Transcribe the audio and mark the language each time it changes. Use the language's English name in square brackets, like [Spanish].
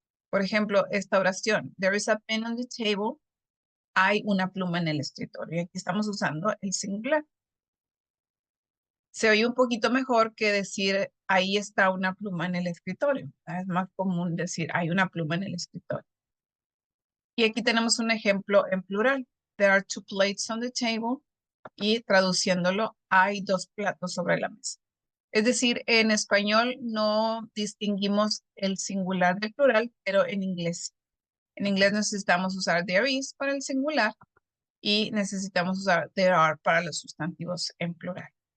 [Spanish] Por ejemplo, esta oración, [English] there is a pen on the table, [Spanish] hay una pluma en el escritorio. Y aquí estamos usando el singular. Se oye un poquito mejor que decir ahí está una pluma en el escritorio. Es más común decir hay una pluma en el escritorio. Y aquí tenemos un ejemplo en plural. [English] There are 2 plates on the table. [Spanish] Y traduciéndolo, hay 2 platos sobre la mesa. Es decir, en español no distinguimos el singular del plural, pero en inglés. En inglés necesitamos usar [English] there is [Spanish] para el singular y necesitamos usar [English] there are [Spanish] para los sustantivos en plural.